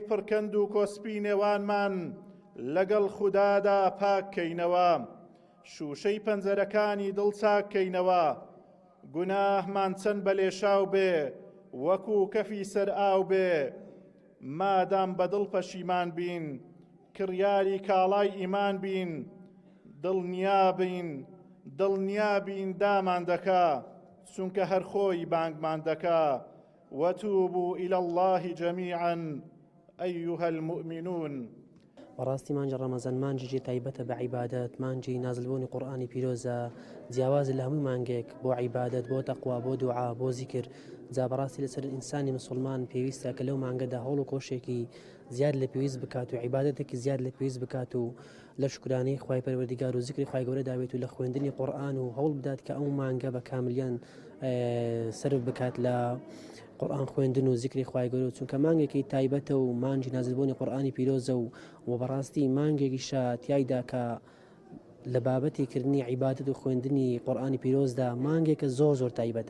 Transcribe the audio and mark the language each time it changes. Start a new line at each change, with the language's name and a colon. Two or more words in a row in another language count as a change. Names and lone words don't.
Central Kurdish: پڕکەند و کۆسپی نێوانمان لەگەڵ خودادا پاککەینەوە، شوشەی پەنجەرەکانی دڵ چاککەینەوە، گوناهمان چەند بەلێشاو بێ وەکو کەفی سەر ئاو بێ، مادام بەدڵ پەشیمان بین کڕیاری کاڵای ئیمان بین، دڵنیابین دامان دەکا چونکە هەر خۆی بانگمان دەکا.
Arabic: وتوبوا إلى الله جميعا أيها المؤمنون.
Central Kurdish: بەڕاستی مانجی ڕەمەزان مانجی تایبەتە بە عیبادەت، مانجی نازلبوونی قورئانی پیرۆزە، جیاواز لە هەموو مانگێک بۆ عیبادەت، بۆ تەقوا، بۆ دوعا، بۆ زیکر. جا بەڕاستی لەسەر ئینسانی مسلمان پێویستە کە لەو مانگەدا هەوڵ و کۆشێکی زیاد لە پێویست بکات و عیبادەتێکی زیاد لە پێویست بکات و لە شکرانەی خوای پەروەردگار و زیکری خوای گەورە داوێت و لە خوێندنی قورئان و هەوڵ بدات کە ئەو مانگە بە کاملیان سەرف بکات لە قورئان خوێندن و زیکری خوای گەورە، چونکە مانگێکی تایبەتە و مانجی نازلبوونی قورئانی پیرۆزە و بەڕاستی مانگێکیشە تیایدا کە لە بابەتیکردنی عیبادەت و خوێندنی قورئانی پیرۆزدا مانگێکە زۆر تایبەتە.